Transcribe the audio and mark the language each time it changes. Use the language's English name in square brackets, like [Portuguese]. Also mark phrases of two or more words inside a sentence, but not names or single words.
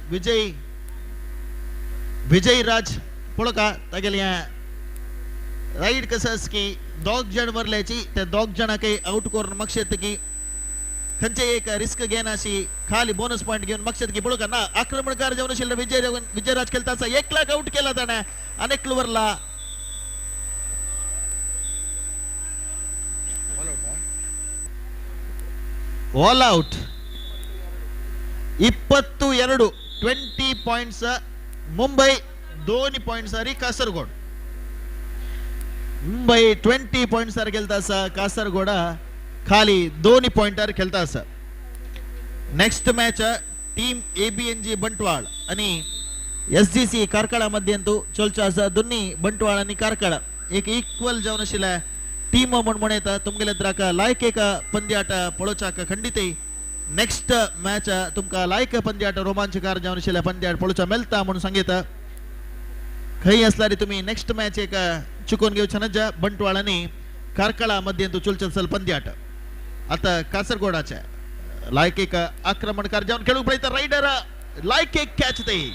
[Konkani] विजय राज पळोका तागेले राईड कसं की 2 जण वरल्याची त्या 2 जणांकय आउट करून मक्षेत की खंचे एक रिस्क घेन अशी खाली [English] bonus point [Konkani] घेऊन मक्षेत की पळोका ना आक्रमणकार जावन आशिल्लो विजयराज खेळता 1 लाख आउट केला ताणे अनेक वरला [English] all out [Konkani] 22 20 पॉइंट्स मुंबई 2 पॉइंट्स सारी कासरगोड मुंबई 20 पॉइंट्स सार खेळता असा कासरगोड खाली 2 पॉइंटर खेळता असा नेक्स्ट [English] match team [Konkani] एबीएनजी बंटवाळ आणि एसजीसी कारकळा मध्यंतू चलचा असा दोन्ही बंटवाळ आणि कारकळ एक इक्वल जावन आशिल्ले टीम म्हणून येता तुमगेले द्राक लायक एक पंद्याट पळोवचाक खंडितय [English] next match [Konkani] तुमकां लायक पंद्याट रोमांचकार जावन आशिल्ले पंद्याट पळोवचा मेळटा म्हणून सांगिता खंय आसल्यार तुम्ही [English] next match [Konkani] एक चुकून घेवचे नजा बंटवाळ आणि कारकळा मध्यंतू चलचल पंद्याट आता कासरगोडाचे लायक एक आक्रमणकार जावन खेळूक पळयता रायडर लायक एक कॅच ते